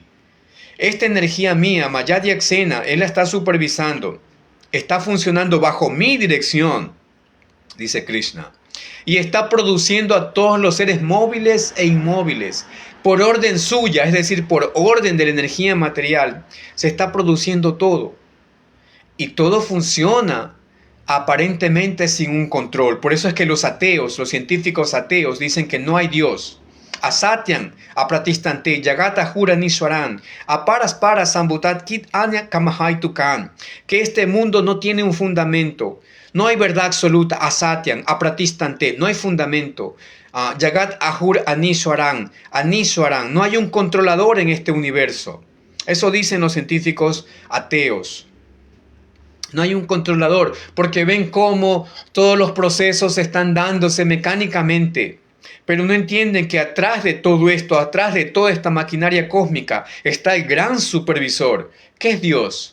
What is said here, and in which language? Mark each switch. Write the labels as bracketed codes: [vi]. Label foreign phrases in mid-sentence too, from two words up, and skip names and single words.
[es] Esta energía mía, Mayadyaksena, él la está supervisando, está funcionando bajo mi dirección, dice Krishna, y está produciendo a todos los seres móviles e inmóviles. Por orden suya, es decir, por orden de la energía material, se está produciendo todo. Y todo funciona aparentemente sin un control. Por eso es que los ateos, los científicos ateos, dicen que no hay Dios. [sa] असत्यम् अप्रतिष्ठं ते जगद् आहुर् अनीश्वरम् अपरस्पर सम्भूतं किम् अन्यत् कामहैतुकम्, [es] que este mundo no tiene un fundamento. No hay verdad absoluta, [sa] असत्यम् अप्रतिष्ठं ते, [es] no hay fundamento. [sa] जगद् आहुर् अनीश्वरम् अनीश्वरम्, [es] no hay un controlador en este universo. Eso dicen los científicos ateos. No hay un controlador, porque ven cómo todos los procesos están dándose mecánicamente. Pero no entienden que atrás de todo esto, atrás de toda esta maquinaria cósmica, está el gran supervisor, que es Dios.